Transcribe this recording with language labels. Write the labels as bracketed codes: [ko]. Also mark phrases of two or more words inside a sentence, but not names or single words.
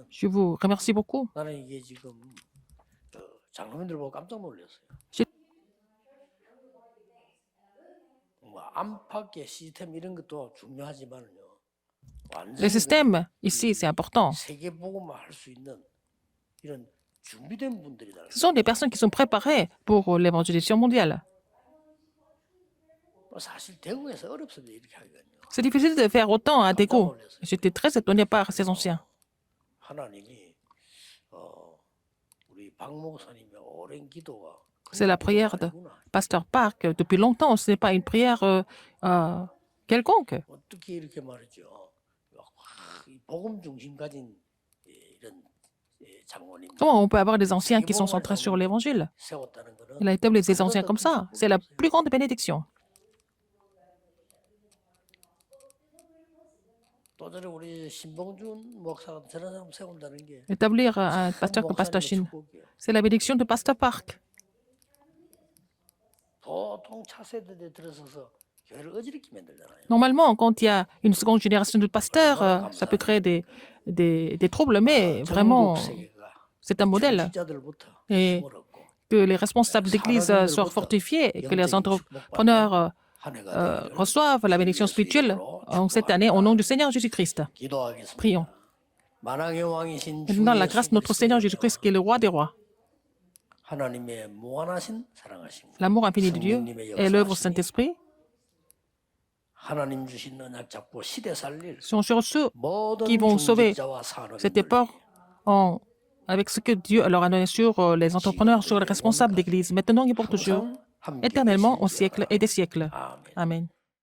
[fr] Je vous remercie beaucoup. [ko] 나는 이게 지금 장로님들 보고 깜짝 놀랐어요. 시- 안팎의 시스템 이런 것도 중요하지만요. [fr] Le système, ici, c'est important. [ko] 세계 복음화 할 수 있는 이런 준비된 분들이다. [fr] Ce sont des personnes qui sont préparées pour l'évangélisation mondiale. [ko] 사실 대구에서 어렵습니다. 이렇게 하기는요. [fr] C'est difficile de faire autant à Daegu. J'étais très étonné par ces anciens. [ko] 하나님이 우리 박 목사님의 오랜 기도가 [fr] C'est la prière de Pasteur Park depuis longtemps. Ce n'est pas une prière quelconque. [ko] 어떻게 이렇게 말이죠? 이 복음 중심 가진 이런 장로님 [fr] Comment on peut avoir des anciens qui sont centrés sur l'évangile? [ko] 세웠다는 거는 [fr] Il a établi des anciens comme ça. C'est la plus grande bénédiction. [ko] 또 전에 우리 신봉준 목사가 저런 사람 세운다는 게 [fr] Établir un pasteur comme Pasteur Shin, c'est la bénédiction de Pasteur Park. [ko] 보통 차세대에 들어서서 교회를 어지럽게 만들잖아요. [fr] Normalement, quand il y a une seconde génération de pasteurs, ça peut créer des troubles, mais vraiment, [ko] 전국 세계가 [fr] c'est un modèle. [ko] 지자들부터 [fr] Et [ko] 힘을 얻고 [fr] que les responsables d'église soient fortifiés et que les entrepreneurs [ko] 한 해가 되기를 [fr] reçoivent la bénédiction spirituelle en cette année au nom du Seigneur Jésus-Christ. [ko] 기도하겠습니다. [fr] Prions. [ko] 만왕의 왕이신 [fr] Et dans la [ko] 주 [fr] grâce de notre [ko] 예수 [fr] Seigneur [ko] 그리스도 [fr] Jésus-Christ, qui est le roi des rois, [ko] 하나님의 무한하신 사랑하심 [fr] l'amour infini de Dieu et l'œuvre du Saint-Esprit [ko] 하나님 주신 언약 잡고 시대 살릴 [fr] sont sur ceux [ko] 모든 [fr] qui vont sauver [ko] 중직자와 산업인들 [fr] cette époque avec ce que Dieu leur a donné sur les entrepreneurs, sur les responsables d'église, maintenant et pour toujours, [ko] 항상 함께 [fr] éternellement, au [ko] 계시리라. [fr] siècle et des siècles. [ko] 아멘. [fr] Amen.